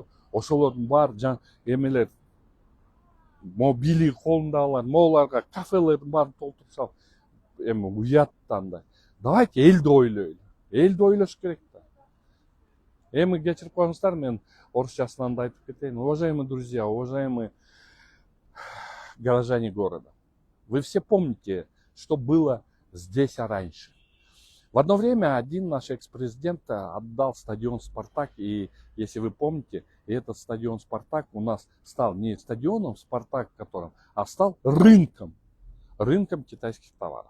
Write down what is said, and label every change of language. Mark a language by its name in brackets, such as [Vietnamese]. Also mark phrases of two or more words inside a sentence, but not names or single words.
[Kyrgyz] Ошолордун баары эмелер могу бийлиги колундагылар, моуларга кафелердин баарын толтуруп салып, эми уят да андай. Давайте элди ойлойлу. Элди ойлош керек да. Эми кечирип коюңуздар, мен орусчасынан да айтып кетейин. [Russian] Уважаемые друзья, уважаемые горожане города. Вы все помните, что было здесь раньше. В одно время один наш экс-президент отдал стадион «Спартак», и если вы помните, этот стадион «Спартак» у нас стал не стадионом «Спартак», а стал рынком китайских товаров.